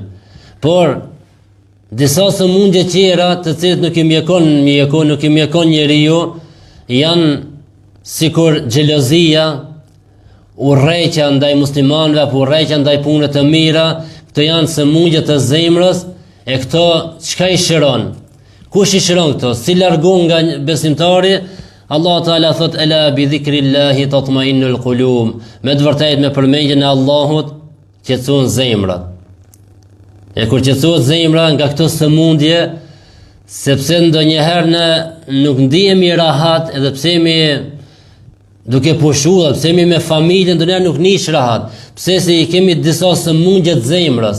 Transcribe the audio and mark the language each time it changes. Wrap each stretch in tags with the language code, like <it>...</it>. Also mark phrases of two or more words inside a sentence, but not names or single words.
<sq>Por disa sëmundje tjera të cilët nuk I mjekon njeriu, janë sikur xhelozia, urrëqja ndaj muslimanëve apo urrëqja ndaj punëve të mira. Këto janë sëmundje të zemrës, e këto çka I shëron? Kush I shëron këto? Si largon nga besimtari?</sq> <ar>الله تعالى ثوت ألا بذكر الله تطمئن القلوب.</ar> <sq>Me të vërtetë me përmendjen e Allahut qetësohen zemrat. E kur qetësohet zemra nga këto sëmundje, sepse ndonjëherë ne nuk ndihemi rahat, edhe pse jemi duke pushuar, pse jemi me familjen, ndonjëherë nuk nish rahat, pse se I kemi disa sëmundje të zemrës.</sq>